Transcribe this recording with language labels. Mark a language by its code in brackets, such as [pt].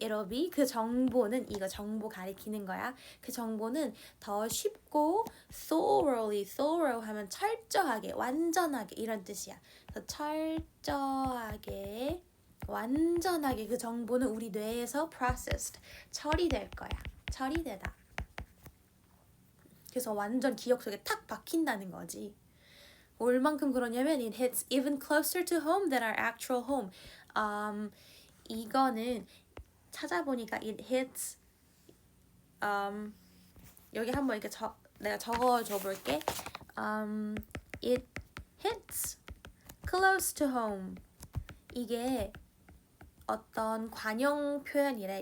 [en] It'll be [ko] 그 정보는 이거 정보 가리키는 거야. 그 정보는 더 쉽고 thorough 하면 철저하게 완전하게 이런 뜻이야. 그래서 철저하게 완전하게 그 정보는 우리 뇌에서 processed 처리될 거야. 처리되다. 그래서 완전 기억 속에 탁 박힌다는 거지. 얼만큼 그러냐면 [en] it hits even closer to home than our actual home. [ko] 이거는 찾아보니까 [en] it hits [ko] 여기 한번 이렇게 내가 적어줘 볼게. [en] It hits close to home. [ko] 이게 어떤 관용 표현이래.